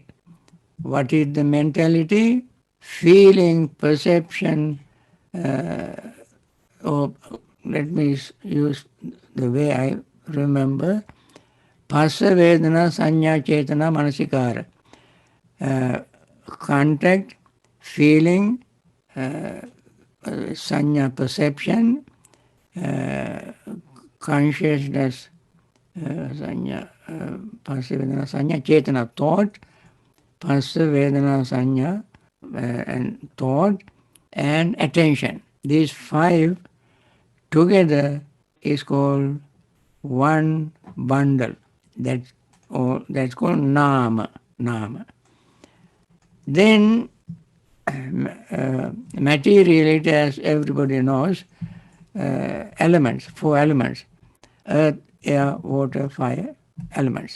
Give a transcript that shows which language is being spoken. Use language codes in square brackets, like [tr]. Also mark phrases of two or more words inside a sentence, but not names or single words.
[en] What is the mentality? Feeling, perception, or let me use the way I remember, [pi] Phassa Vedana Sanya Chetana Manasikara. [en] Contact, feeling, sanya perception, consciousness, sanya, [pi] Phassa Vedana Sanya Chetana [en] thought, [pi] Phassa Vedana Sanya [en] and thought, and attention. These five together is called one bundle. That's called nama. Then materiality, as everybody knows, elements, four elements: earth, air, water, fire, elements.